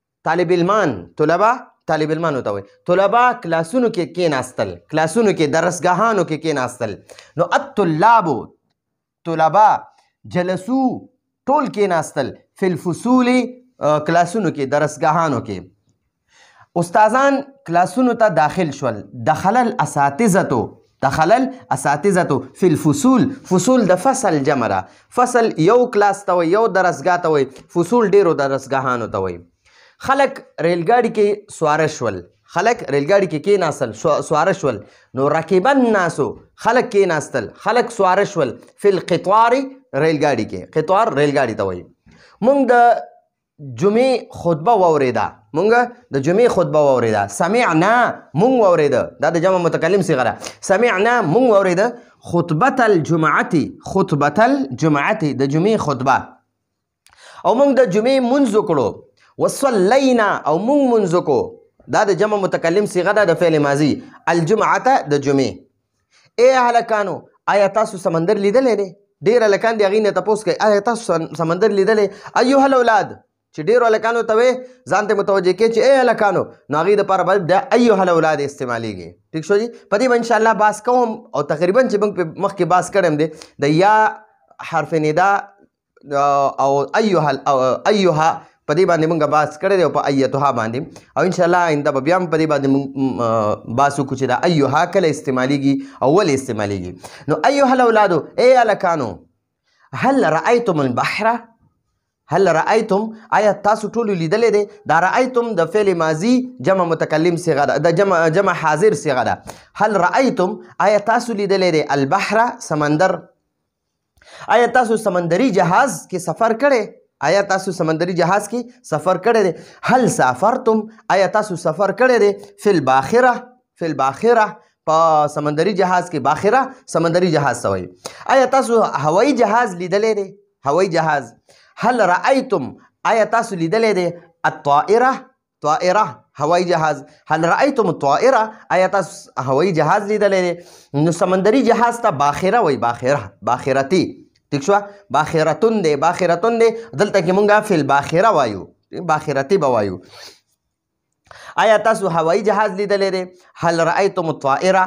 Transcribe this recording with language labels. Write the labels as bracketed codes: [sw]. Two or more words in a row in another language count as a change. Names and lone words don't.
[ps] طلبا طالب المان، طلبا طالب علمانو ته وایي. طلبا کلاسونو کې کېناستل، کلاسونو کې درسګاهانو کې کېناستل. نو الطلابو طلبا جلسو ټول کېناستل، [ar] فی الفصول [ps] کلاسونو کې درسګاهانو کې. استادان کلاسونو ته داخل شول. [ar] دخل الاساتذة فی الفصول. [ps] فصول د فصل جمع ده. فصل یو کلاس ته وایي، یو درسګاه ته وایي، فصول ډیرو درسګاهانو ته وایي. خلک ریلګاډي کې سواره شول، خلک ریلګاډي کې کېناستل، سواره شول. نو [ar] رکب الناسو [ps] خلک کېناستل، خلک سواره شول، [ar] فی القطار [ps] ریلګاډي کې. قطار ریلګاډي ته وایي. مونږ د جمعې خطبه واورېده، مونږ د جمعې خطبه واورېده. سمعنا مونږ واورېده، دا د جمع متکلم صیغه ده. سمعنا مونږ واورېده. [ar] خطبة الجمعة، خطبة الجمعة د جمعې خطبه. [ps] او مونږ د جمعې منځ وکړو. وصلینا او مونږ منځ وکړو، دا د جمع متکلم صیغه ده د فعل ماضي. الجمعة د جمعې. ای هلکانو آیا تاسو سمندر لیدلی دی؟ ډېر هلکان دي، هغې نه تپوس کوي آیا تاسو سمندر لیدلی؟ [ar] ایها الاولاد [ps] چې ډېرو هلکانو ته وې ځان ته متوجه کې چې ای هلکانو، نو هغې دپاره به د [ar] ایها الاولاد [ps] استعمالیږي. ټیک شو جي. په دې به انشاءالله بحث کوم او تقریبا چې موږ مخکې بحث کړی دی د یا حرف ندا او ایها په دې باندې موږ بحث کړی دی او په ایتها باندې، او انشاءالله آینده به بیا هم په دې باندې موږ بحث وکړو چې دا ایها کله استعمالیږي او ولې استعمالیږي. نو [ar] ایها الاولادو [ps] ای هلکانو، [ar] هل رأیتم البحر، هل رأیتم [ps] آیا تاسو ټولو لیدلی دی؟ دا رأیتم د فعل ماضي جمع متکلم صیغه ده، د جمع حاضر صیغه ده. [ar] هل رأیتم [ps] آیا تاسو لیدلی دی البحر سمندر؟ آیا تاسو سمندري جهاز کې سفر کړی؟ آیا تاسو سمندري جهاز کې سفر کړی دی؟ [ar] هل سافرتم [ps] آیا تاسو سفر کړی دی؟ [ar] فی الباخره، فی الباخره [ps] په سمندري جهاز کې. باخره سمندري جهاز ته وایي. آیا تاسو هوایي جهاز لیدلی دی؟ هوایي جهاز. [ar] هل رأیتم [ps] آیا تاسو لیدلی دی الطائره، طائره هوایي جهاز. [ar] هل رأیتم الطائره [ps] آیا تاسو هوایي جهاز لیدلی دی؟ نو سمندري جهاز ته باخره وایي. باخره، باخرتي. ٹھیک شو. باخرتون دی، باخرتون دی. دلته کې مونږ [ar] فی الباخره [ps] وایو، باخرتي به وایو. آیا تاسو هوایي جهاز لیدلی دی؟ [ar] هل رأیتم الطائره.